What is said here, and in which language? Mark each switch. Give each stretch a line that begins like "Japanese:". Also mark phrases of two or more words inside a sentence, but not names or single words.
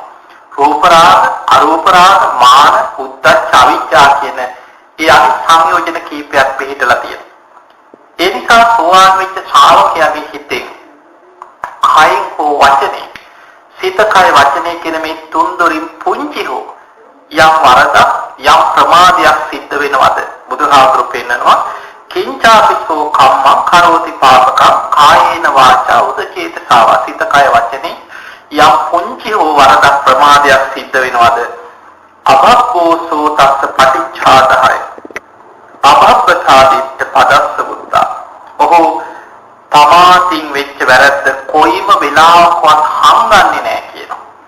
Sinhala: රූප රාග, අරූප රාග, මාන, උද්ධච්ච, අවිජ්ජා කියන ඒ අනිත් සංයෝජන කීපයක් පිළිහිටලා තියෙනවා. ඒ නිසා සෝවාන් වෙච්ච ශ්‍රාවකයාගේ හිතෙන්, කයින් හෝ වචනේ, සිත, කය, වචනේ කියන මේ තුන් දොරින් පුංචි හෝ යම් වරදක්, යම් ප්‍රමාදයක් සිද්ධ වෙනවද? බුදුහාමුදුරු පෙන්නනවා
Pali: කිංචාපිසෝ කම්මං කරෝති පාපකං කායේන වාචා උදචේතසා.
Sinhala: සිත, කය, වචනේ යම් පුංචි හෝ වරදක්, ප්‍රමාදයක් සිද්ධ වෙනවද?
Pali: අබබ්බෝ සෝතස්ස පටිච්ඡාදාය අබබ්බතා දිට්ඨ පදස්ස බුද්ධා.
Sinhala: ඔහු තමාටින් වෙච්ච වැරද්ද කොයිම වෙලාවකවත් හංගන්නේ නැහැ කියනවා.